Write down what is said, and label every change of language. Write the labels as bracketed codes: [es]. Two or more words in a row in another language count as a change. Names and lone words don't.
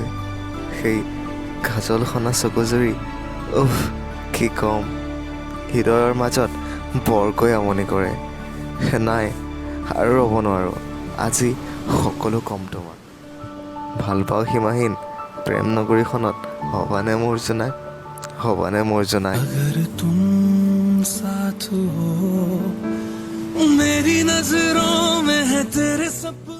[as] সেই কাজল সনা চকুজুৰি উফ কি কম, হৃদয়ৰ মাজত বৰকৈ আমনি কৰে। নাই আৰু ৰ'ব নোৱাৰোঁ, আজি সকলো কম তোমাক। ভাল পাওঁ সীমাহীন প্ৰেম নগৰীখনত হ'বানে মোৰ জোনাক, হ'বানে মোৰ জোনাক। [hi] अगर तुम साथ हो मेरी नजरों में है तेरे सपने।